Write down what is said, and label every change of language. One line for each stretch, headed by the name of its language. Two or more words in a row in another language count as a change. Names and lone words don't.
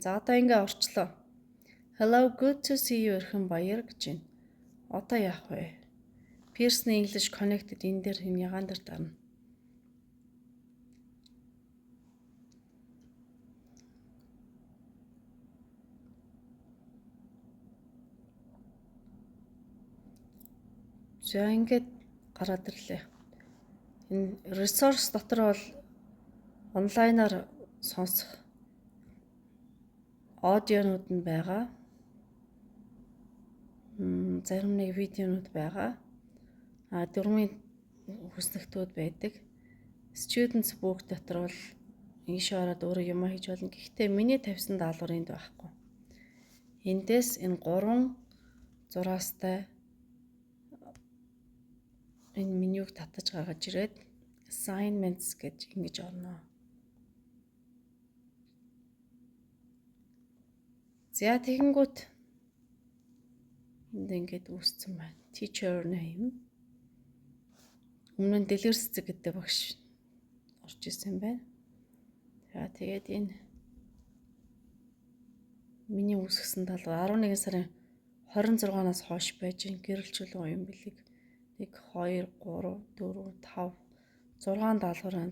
Mongolian: За одоо ингээ орчлоо.
English: Hello, good to see you Эрхэн баяр
Mongolian: гэж байна. Одоо яах вэ? Pearson English Connected энэ дээр энэ ягаан дээр дарна. За ингээд гараад ирлээ. Энэ resource дотор бол онлайнаар сонсох аудионууд нь байгаа. Зарим нэг видеонууд байгаа. Дөрмийн хүснэгтүүд байдаг.
English: Students book
Mongolian: дотор бол ийшээ ороод өөрөө юм хийж болно. Гэхдээ миний тавьсан даалгавар энд байхгүй. Эндээс энэ 3 зураастай энэ менюг татаж гаргаж ирээд assignments гэж ингэж орно. За тэгэнгүүт энд ингэж үүссэн байна.
English: Teacher name.
Mongolian: Өмнө нь дэлгэр цэцэг гэдэг багш орж ирсэн байна. За тэгээд энэ миний үүсгэсэн даалгавар 11 сарын 26-наас хойш байж гэрэлжүүлэн уян бэлэг 1 2 3 4 5 6 даалгавар байна.